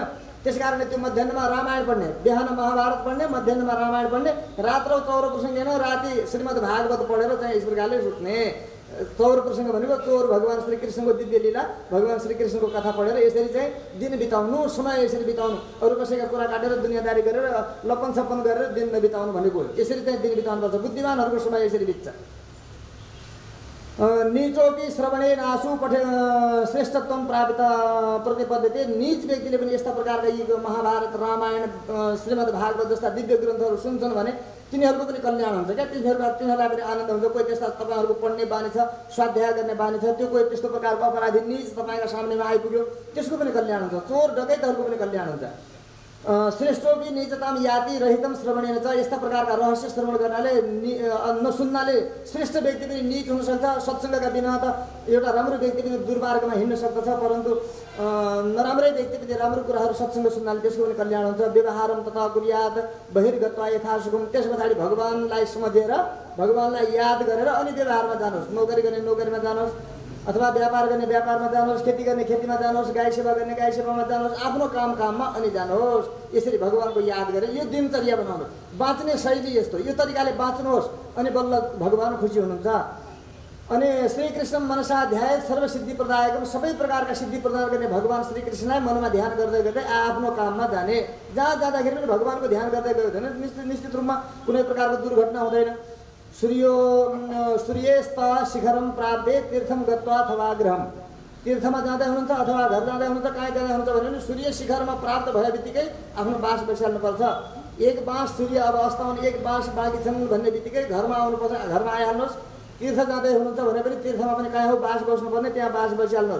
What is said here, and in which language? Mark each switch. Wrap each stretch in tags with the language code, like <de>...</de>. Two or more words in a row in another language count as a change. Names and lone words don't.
<ne>त्यस कारणले त्यो मध्याह्नमा रामायण पढ्ने, बिहान महाभारत पढ्ने, मध्याह्नमा रामायण पढ्ने,</ne> <sa>रात्रौ चौर प्रसङ्गेन</sa> <ne>राति श्रीमद् भागवत पढेर चाहिँ यस प्रकारले सुत्ने।</ne> <sa>चौर प्रसङ्ग</sa> <ne>भनेको चोर भगवान श्रीकृष्णको दिव्य लीला, भगवान श्रीकृष्णको कथा पढेर यसरी चाहिँ दिन बिताउनु, समय यसरी बिताउनु। अरू कसैका कुरा काटेर दुनियाँदारी गरेर लपन छप्पन गरेर दिन नबिताउनु भनेको हो। यसरी चाहिँ दिन बिताउनुपर्छ। बुद्धिमानहरूको समय यसरी बित्छ।</ne> <sa>नीचोपि श्रवणे नासु पठे श्रेष्ठत्व प्राप्त प्रतिपद्यते।</sa> <ne>नीच व्यक्तिले पनि यस्ता प्रकारका यी महाभारत रामायण श्रीमद् भागवत जस्ता दिव्य ग्रन्थहरू सुन्छन् भने तिनीहरूको पनि कल्याण हुन्छ क्या। तिनीहरूलाई पनि आनन्द हुन्छ। कोही त्यस्ता तपाईँहरूको पढ्ने बानी छ, स्वाध्याय गर्ने बानी छ, त्यो कोही त्यस्तो प्रकारको अपराधी नीच तपाईँका सामनेमा आइपुग्यो, त्यसको पनि कल्याण हुन्छ। चोर डकैतहरूको पनि कल्याण हुन्छ।</ne> <sa>श्रेष्ठोपि नीचताम याति रहितम श्रवणेन छ।</sa> <ne>यस्ता प्रकारका रहस्य श्रवण गर्नाले नसुन्नाले श्रेष्ठ व्यक्ति पनि नीच हुनसक्छ। सत्सङ्गका बिना त एउटा राम्रो व्यक्ति पनि दुर्मार्गमा हिँड्न सक्दछ, परन्तु नराम्रै व्यक्ति पनि राम्रो कुराहरू सत्सङ्ग सुन्नाले त्यसको पनि कल्याण हुन्छ।</ne> <sa>व्यवहारम तथा कुर्यात बहिर्गत्वा यथासुखम।</sa> <ne>त्यस पछाडि भगवानलाई सम्झेर भगवानलाई याद गरेर अनि व्यवहारमा जानुहोस्। नोकरी गर्ने नोकरीमा जानुहोस्, अथवा व्यापार गर्ने व्यापारमा जानुहोस्, खेती गर्ने खेतीमा जानुहोस्, गाई सेवा गर्ने गाई सेवामा जानुहोस्, आफ्नो काममा अनि जानुहोस्। यसरी भगवानको याद गरेर यो दिनचर्या बनाउनुहोस्। बाँच्ने शैली यस्तो, यो तरिकाले बाँच्नुहोस् अनि बल्ल भगवान खुसी हुनुहुन्छ। अनि</ne> <sa>श्रीकृष्ण मनसा ध्याय सर्वसिद्धि प्रदायकम।</sa> <ne>सबै प्रकारका सिद्धि प्रदान गर्ने भगवान श्रीकृष्णलाई मनमा ध्यान गर्दै गर्दै आफ्नो काममा जाने। जहाँ जाँदाखेरि पनि भगवानको ध्यान गर्दै गयो भने निश्चित रूपमा कुनै प्रकारको दुर्घटना हुँदैन।</ne> <sa>सूर्यस्त शिखरम प्राप्ते तीर्थम गत्वा अथवा गृहम।</sa> <ne>तीर्थमा जाँदै हुनुहुन्छ अथवा घर जाँदै हुनुहुन्छ, कहाँ जाँदै हुनुहुन्छ भने सूर्य शिखरमा प्राप्त भए बित्तिकै आफ्नो बास बसाल्नुपर्छ। एक बाँस सूर्य अब अस्ताउने एक बाँस बाँकी छन् भन्ने बित्तिकै घरमा आउनुपर्छ, घरमा आइहाल्नुहोस्। तीर्थ जाँदै हुनुहुन्छ भने पनि तीर्थमा पनि कहाँ हो बास बस्नुपर्ने, त्यहाँ बास बसिहाल्नुहोस्।</ne>